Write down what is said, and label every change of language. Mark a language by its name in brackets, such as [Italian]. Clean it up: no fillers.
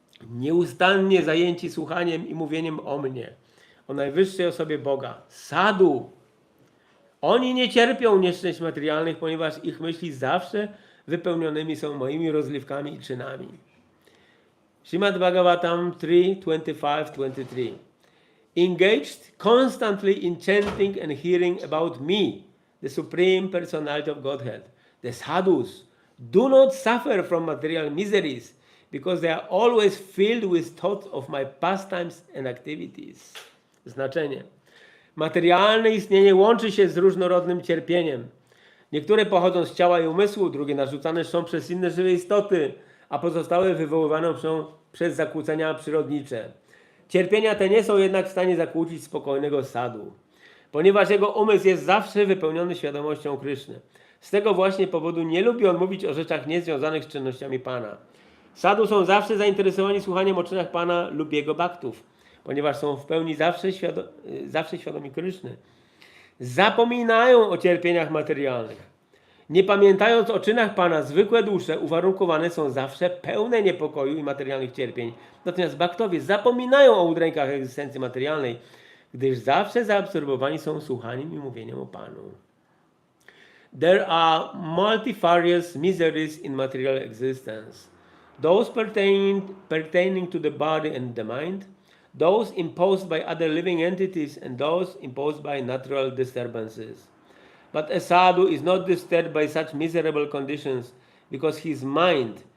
[Polish] Nieustannie zajęci słuchaniem i mówieniem o mnie, o najwyższej osobie Boga, sadhu. Oni nie cierpią nieszczęść materialnych, ponieważ ich myśli zawsze wypełnionymi są moimi rozrywkami i czynami. Śrimad Bhagavatam 3:25-23. [English] Engaged constantly in chanting and hearing about me, the Supreme Personality of Godhead, the sadhus do not suffer from material miseries because they are always filled with thoughts of my pastimes and activities. [Polish] Znaczenie. Materialne istnienie łączy się z różnorodnym cierpieniem. Niektóre pochodzą z ciała i umysłu, drugie narzucane są przez inne żywe istoty, a pozostałe wywoływane są przez zakłócenia przyrodnicze. Cierpienia te nie są jednak w stanie zakłócić spokojnego sadhu, ponieważ jego umysł jest zawsze wypełniony świadomością Kryszny. Z tego właśnie powodu nie lubi on mówić o rzeczach niezwiązanych z czynnościami Pana. Sadhu są zawsze zainteresowani słuchaniem o czynach Pana lub jego baktów, ponieważ są w pełni zawsze świadomi Kryszny. Zapominają o cierpieniach materialnych. Nie pamiętając o czynach Pana, zwykłe dusze uwarunkowane są zawsze pełne niepokoju i materialnych cierpień. Natomiast baktowie zapominają o udrękach egzystencji materialnej, gdyż zawsze zaabsorbowani są słuchaniem i mówieniem o Panu. [English] There are multifarious miseries in material existence. Those pertaining to the body and the mind, those imposed by other living entities, and those imposed by natural disturbances. But a sadhu is not disturbed by such miserable conditions because his mind